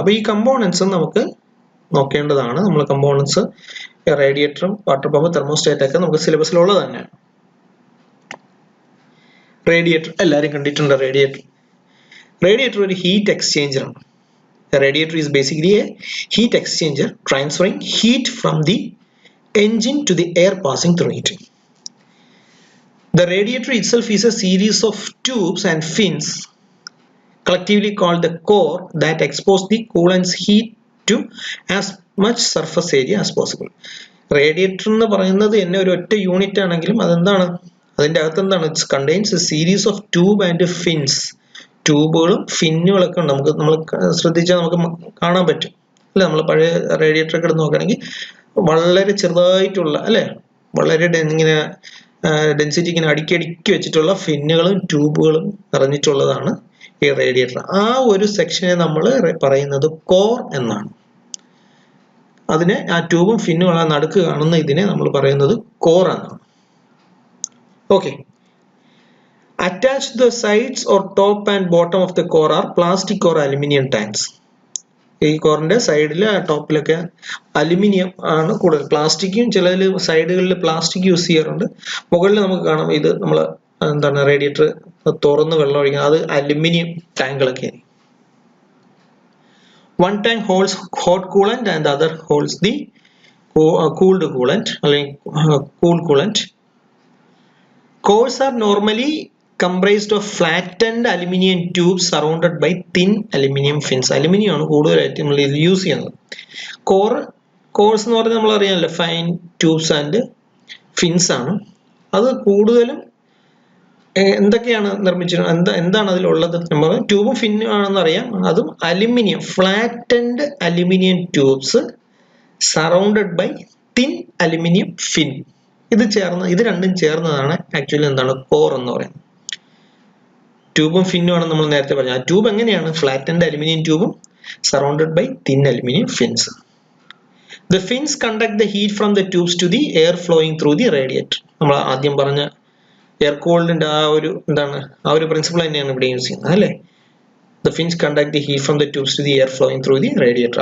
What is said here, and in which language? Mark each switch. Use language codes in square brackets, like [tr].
[ml] അപ്പോൾ ഈ കമ്പോണൻസ് നമുക്ക് നോക്കേണ്ടതാണ്. നമ്മൾ കമ്പോണൻസ് റേഡിയേറ്ററും വാട്ടർ പമ്പ് തെർമോസ്റ്റാറ്റ് ഒക്കെ നമുക്ക് സിലബസിലുള്ളത് തന്നെയാണ്. റേഡിയേറ്റർ എല്ലാവരും കണ്ടിട്ടുണ്ട്. റേഡിയേറ്റർ ഒരു ഹീറ്റ് എക്സ്ചേഞ്ചർ ആണ്. [en] Radiator is basically a heat exchanger transferring heat from the engine to the air passing through it. The radiator itself is a series of tubes and fins collectively called the core that expose the coolant's heat to as much surface area as possible. [ml] Radiator എന്ന് പറയുന്നത് തന്നെ ഒരു ഒറ്റ unit ആണെങ്കിലും അതെന്താണ്, അതിന്റെ അകത്ത് എന്താണ്? [en] It's contains a series of tube and fins. [ml] ട്യൂബുകളും ഫിന്നുകളൊക്കെ ഉണ്ട്. നമ്മൾ ശ്രദ്ധിച്ചാൽ നമുക്ക് കാണാൻ പറ്റും അല്ലെ? നമ്മൾ പഴയ റേഡിയേറ്റർ ഒക്കെ എടുത്ത് നോക്കുകയാണെങ്കിൽ വളരെ ചെറുതായിട്ടുള്ള അല്ലെ, വളരെ ഇങ്ങനെ ഡെൻസിറ്റി ഇങ്ങനെ അടുക്കി വെച്ചിട്ടുള്ള ഫിന്നുകളും ട്യൂബുകളും നിറഞ്ഞിട്ടുള്ളതാണ് ഈ റേഡിയേറ്റർ. ആ ഒരു സെക്ഷനെ നമ്മൾ പറയുന്നത് കോർ എന്നാണ്. അതിനെ ആ ട്യൂബും ഫിന്നും ആ നടുക്ക് കാണുന്ന ഇതിനെ നമ്മൾ പറയുന്നത് കോർ എന്നാണ്. Okay. [en] Attached to the sides or top and bottom of the core are plastic or aluminum tanks. [ml] ഈ കോറിന്റെ സൈഡിൽ ടോപ്പിലൊക്കെ അലുമിനിയം ആണ് കൂടുതൽ. പ്ലാസ്റ്റിക്കും ചിലതിൽ സൈഡുകളിൽ പ്ലാസ്റ്റിക് യൂസ് ചെയ്യാറുണ്ട്. മുകളിൽ നമുക്ക് കാണാം ഇത് നമ്മൾ എന്താണ് റേഡിയേറ്റർ തുറന്ന് വെള്ളം ഒഴിക്കുന്നത്, അത് aluminium ടാങ്കുകളൊക്കെ. [en] One tank holds hot coolant and the other holds the cooled coolant [ml] അല്ലെങ്കിൽ [en] cool coolant. Cores are normally comprised of flattened aluminum tubes surrounded by thin aluminum fins. [ml] Aluminium ആണ് കൂടുതലായിട്ട് നമ്മൾ ഇത് യൂസ് ചെയ്യുന്നത്. കോഴ്സ് എന്ന് പറഞ്ഞാൽ നമ്മൾ അറിയാമല്ലോ, [en] fine tubes and fins [ml] ആണ്. അത് കൂടുതലും എന്തൊക്കെയാണ് നിർമ്മിച്ചിട്ടുള്ളത്, എന്താണ് അതിലുള്ളത്? നമ്മൾ ട്യൂബും ഫിന്നും ആണെന്ന് അറിയാം. അതും [en] Aluminium, flattened aluminium tubes surrounded by thin aluminium fin. [ml] ഇത് രണ്ടും ചേർന്നതാണ് ആക്ച്വലി എന്താണ് കോർ എന്ന് പറയുന്നത്. ട്യൂബും ഫിന്നും ആണ് നമ്മൾ നേരത്തെ പറഞ്ഞത്. ആ ട്യൂബ് എങ്ങനെയാണ്? [en] Flattened aluminium ട്യൂബും surrounded by thin aluminium fins. The fins conduct the heat from the tubes to the air flowing through the radiator. [ml] നമ്മൾ ആദ്യം പറഞ്ഞ എയർ കൂൾഡിന്റെ ആ ഒരു പ്രിൻസിപ്പിൾ തന്നെയാണ് ഇവിടെ യൂസ് ചെയ്യുന്നത് അല്ലേ? [en] The fins conduct the heat from the tubes to the air flowing through the radiator.